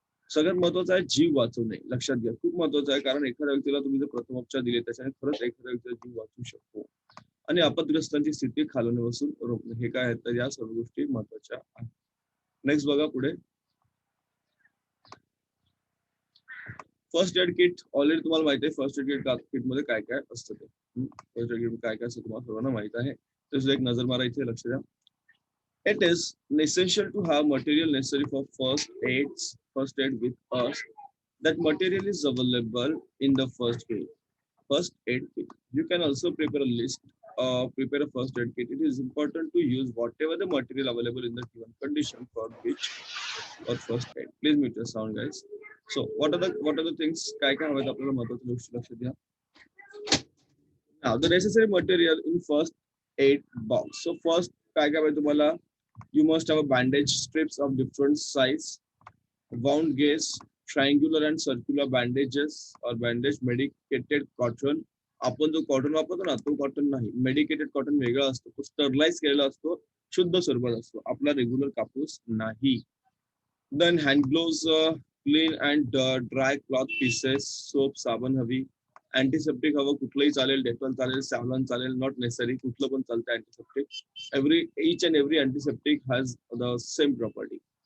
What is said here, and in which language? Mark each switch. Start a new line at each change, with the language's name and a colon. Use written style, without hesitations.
Marathi: सगळ्यात महत्वाचं आहे जीव वाचवणे लक्षात घ्या खूप महत्वाचं आहे कारण एखाद्या व्यक्तीला तुम्ही जर प्रथमोपचार दिले त्याच्याने खरंच एखाद्या व्यक्तीचा जीव वाचू शकतो आणि आपत्ग्रस्तांची स्थिती खालवण्यापासून रोखणे हे काय आहेत तर या सर्व गोष्टी महत्वाच्या आहेत. नेक्स्ट बघा पुढे फर्स्ट एड किट ऑलरेडी तुम्हाला माहिती आहे फर्स्ट एड किट मध्ये काय काय असतं ते फर्स्ट एड किट काय काय असतं तुम्हाला सर्वांना माहित आहे तर सुद्धा एक नजर मारायची लक्ष द्या.
English: It is essential to have material necessary for first aid with us. That material is available in the first aid kit. You can also prepare a list, prepare a first aid kit. It is important to use whatever the material available in the given condition for which or first aid. Please mute your sound, guys. So, what are the things?
Marathi: काय काय हवेत आपल्याला महत्त्वाचं लक्ष द्या.
English: Now, the necessary material in first aid box. So, first
Marathi: काय काय हवंय तुम्हाला
English: you must have a bandage strips of different size, wound gauge, triangular and circular bandages or bandage, medicated cotton.
Marathi: आपण जो कॉटन वापरतो ना तो कॉटन नाही मेडिकेटेड कॉटन वेगळा असतो तो स्टरलाइज केलेला असतो शुद्ध स्वरूपात असतो आपला रेग्युलर कापूस नाही. Then hand gloves clean and dry cloth pieces soap साबण हवी अँटीसेप्टिक हवं कुठलंही चालेल डेटॉल चालेल सॅव्हलॉन चालेल नॉट नेसेसरी कुठलं पण चालतं antiseptic
English: each and every antiseptic has the same property.